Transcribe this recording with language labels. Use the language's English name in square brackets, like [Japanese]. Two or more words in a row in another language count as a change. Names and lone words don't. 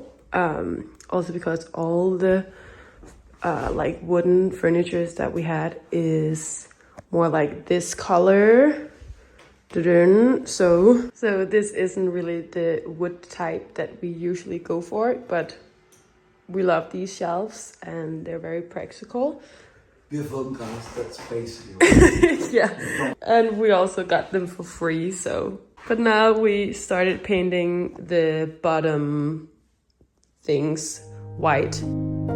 [English] Also because all the like wooden furnitures that we had is more like this color. So this isn't really the wood type that we usually go for, but we love these shelves and they're very practical. [Danish] Vi har fået dem gratis, [English] that's basically. Yeah, and we also got them for free, so. But now we started painting the bottom things white.